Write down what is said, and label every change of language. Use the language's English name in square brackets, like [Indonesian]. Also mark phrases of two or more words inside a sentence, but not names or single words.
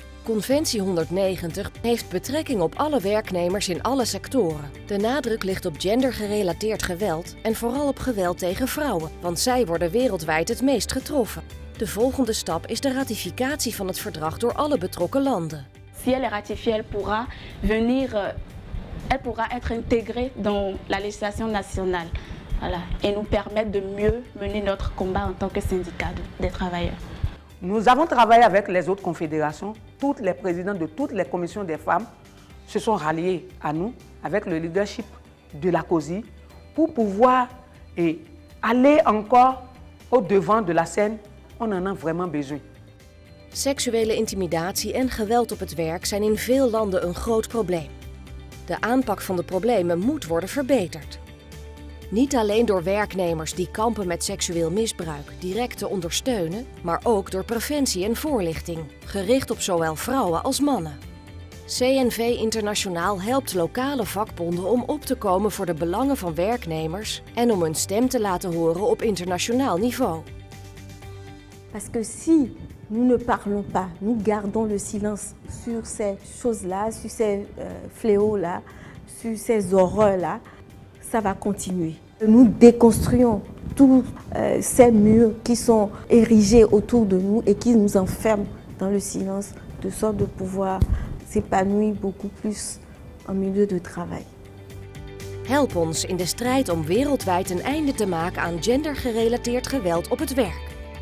[Dutch] Conventie 190 heeft betrekking op alle werknemers in alle sectoren. De nadruk ligt op gendergerelateerd geweld en vooral op geweld tegen vrouwen, want zij worden wereldwijd het meest getroffen. De volgende stap is de ratificatie van het verdrag door alle betrokken landen. [French] Si elle est ratifiée, elle pourra être intégrée dans la législation nationale. Voilà, et nous permettre de mieux mener notre combat en tant que syndicat des travailleurs. Nous avons travaillé avec les autres confédérations. Toutes les présidents de toutes les commissions des femmes se sont ralliés à nous avec le leadership de la COSI pour pouvoir aller encore au devant de la scène. On en a vraiment besoin. [Dutch] Seksuele intimidatie en geweld op het werk zijn in veel landen een groot probleem. De aanpak van de problemen moet worden verbeterd. Niet alleen door werknemers die kampen met seksueel misbruik direct te ondersteunen, maar ook door preventie en voorlichting, gericht op zowel vrouwen als mannen. CNV Internationaal helpt lokale vakbonden om op te komen voor de belangen van werknemers en om hun stem te laten horen op internationaal niveau. [French] Parce que si nous ne parlons pas, nous gardons le silence sur ces choses-là, sur ces fléaux-là, sur ces horreurs-là, ça va continuer. Nous déconstruisons tous ces murs qui sont érigés autour de nous et qui nous enferment dans le silence, de sorte de pouvoir s'épanouir beaucoup plus en milieu de travail. [Dutch] Help ons in de strijd om wereldwijd een einde te maken aan gendergerelateerd geweld op het werk.